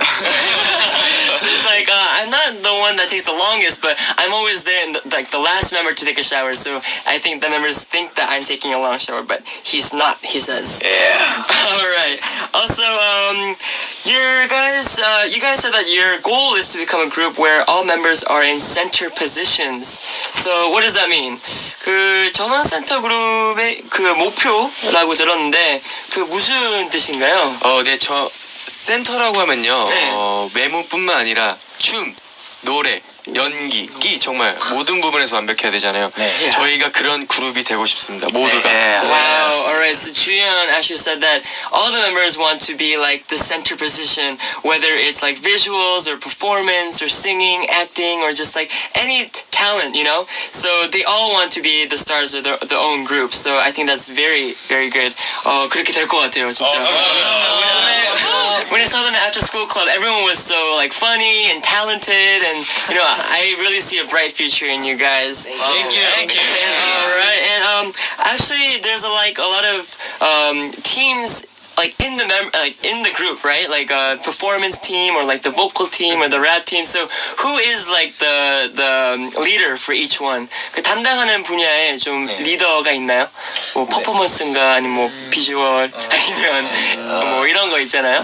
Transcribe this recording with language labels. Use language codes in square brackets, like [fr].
[en] It's like I'm not the one that takes the longest, but I'm always there, and the last member to take a shower. So I think the members think that I'm taking a long shower, but he's not. He says. Yeah. All right. Also, you guys said that your goal is to become a group where all members are in center positions. So what does that mean? [ko] 그 전원 센터 그룹의 그 목표라고 들었는데 그 무슨 뜻인가요? 네, 저 센터라고 하면요. 네. 외모뿐만 아니라 춤, 노래, 연기 정말 모든 부분에서 완벽해야 되잖아요. 네. 저희가 그런 그룹이 되고 싶습니다. 모두가. [en] Wow, alright. So Juyeon actually said that all the members want to be like the center position, whether it's like visuals or performance or singing, acting, or just like any talent, you know? So they all want to be the stars of their own group. So I think that's very, very good. [ko] 그렇게 될 것 같아요, 진짜. [en] When I saw them at After School Club, everyone was so like funny and talented, and I really see a bright future in you guys. Thank you. All right, and actually, there's a lot of teams like in the group, right? Like a performance team or like the vocal team or the rap team. So who is like the leader for each one? [ko] 그 담당하는 분야에 좀 리더가 있나요? 뭐 퍼포먼스인가 아니면 뭐 비주얼 아니면 뭐 이런 거 있잖아요.